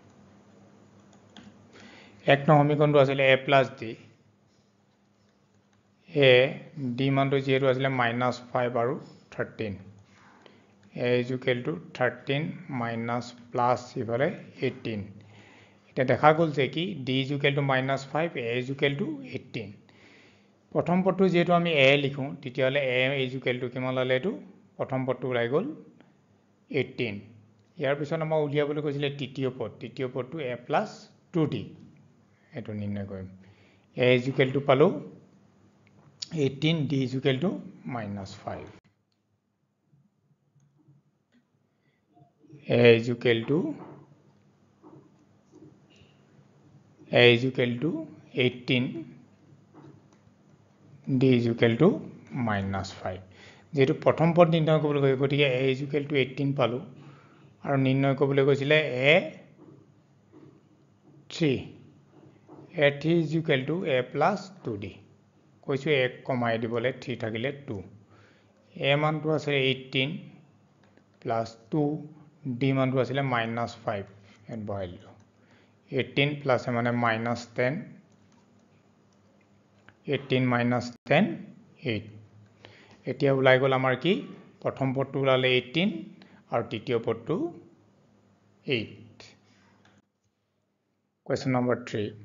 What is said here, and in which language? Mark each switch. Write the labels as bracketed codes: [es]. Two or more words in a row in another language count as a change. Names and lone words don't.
[as] 1 নং সমীকৰণটো আছিল [en] A plus D [as] A D মানটো যেটো আছিল -5 আৰু 13 [en] A is equal to [as] 13 [en] minus plus [as] ইফালে 18 এটা দেখা গল যে কি [en] D is equal to [as] -5 [en] A is equal to [as] 18 প্ৰথম পদটো যেটো আমি A লিখো তেতিয়া হলে [en] A is equal to [as] কিমান লালে এটো প্ৰথম পদটো ওলাই গল 18 ইয়াৰ পিছত আমাৰ উলিয়াবলৈ কৈছিলে তৃতীয় পদটো [en] A plus 2D [as] এটো নিৰ্ণয় কৰিম [en] A is equal to [as] পালো [en] 18 D is equal to -5 A is equal to 18 D is equal to -5 [as] যেটো প্ৰথম পদ নিৰ্ণয় কৰিবলৈ গৈ গতিকে [en] A is equal to 18 [as] পালো আৰু নিৰ্ণয় কৰিবলৈ কৈছিলে [en] A3 is equal to A plus 2D [as] কৈছো 1 কমাই দিবলে 3 থাকিলে 2 A মানটো আছে 18 plus 2 D মানটো আছিল -5 এট বহাইলো 18 plus মানে -10 18 minus 10 8 এতিয়া ওলাই গল আমাৰ কি প্ৰথম পদটো ওলালে 18 আৰু তৃতীয় পদটো 8 [en] question number 3